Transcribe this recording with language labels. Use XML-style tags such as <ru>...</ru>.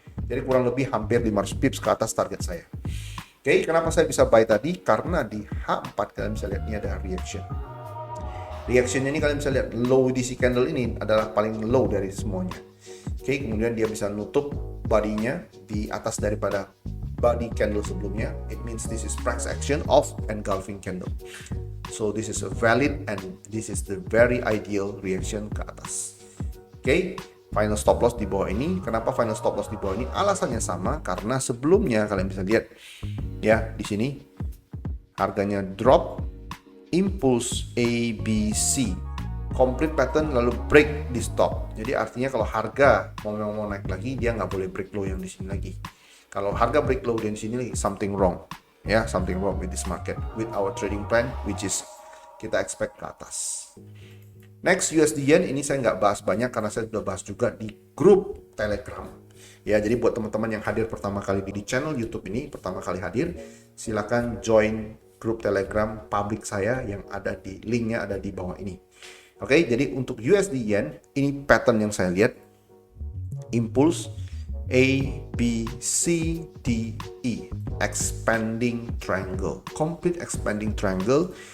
<id>Jadi kurang lebih hampir 500 pips ke atas target saya. Oke, kenapa saya bisa buy tadi? Karena di H4 kalian bisa lihat ini ada reaction. Reactionnya ini kalian bisa lihat low di si candle ini adalah paling low dari semuanya. Oke, kemudian dia bisa nutup bodinya di atas daripada body candle sebelumnya.</id> <en>It means this is price action of engulfing candle. So this is a valid and this is the very ideal reaction</en> <id>ke atas. Oke, final stop loss di bawah ini. Kenapa final stop loss di bawah ini? Alasannya sama karena sebelumnya kalian bisa lihat ya di sini harganya drop, impulse A, B, C, complete pattern lalu break di stop. Jadi artinya kalau harga mau naik lagi dia nggak boleh break low yang di sini lagi. Kalau harga break low di sini lagi</id> <en>something wrong. Ya, something wrong with this market, with our trading plan, which is</en> <id>kita</id> <en>expect</en> <id>ke atas. Next, USD Yen, ini saya nggak bahas banyak karena saya sudah bahas juga di grup Telegram. Ya, jadi buat teman-teman yang hadir pertama kali di channel YouTube ini, pertama kali hadir, silakan join grup Telegram publik saya yang ada di linknya ada di bawah ini. Oke, jadi untuk USD Yen, ini pattern yang saya lihat, impulse A, B, C, D, E, expanding triangle, complete expanding triangle,</id>